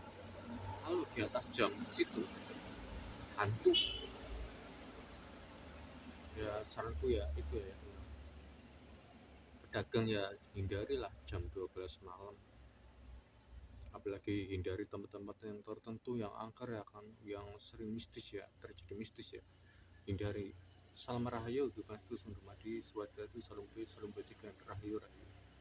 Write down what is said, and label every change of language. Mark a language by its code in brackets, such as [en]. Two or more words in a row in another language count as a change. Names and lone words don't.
[id] Kalau di atas jam situ hantu ya, saranku ya itu ya, pedagang ya hindarilah jam 12 malam, apalagi hindari tempat-tempat yang tertentu yang angker ya kan, yang sering mistis ya, terjadi mistis ya, hindari. Salam rahayu, Pastu Sundumadi, Swadatu, Salam Bajikan, Rahayu Rahayu.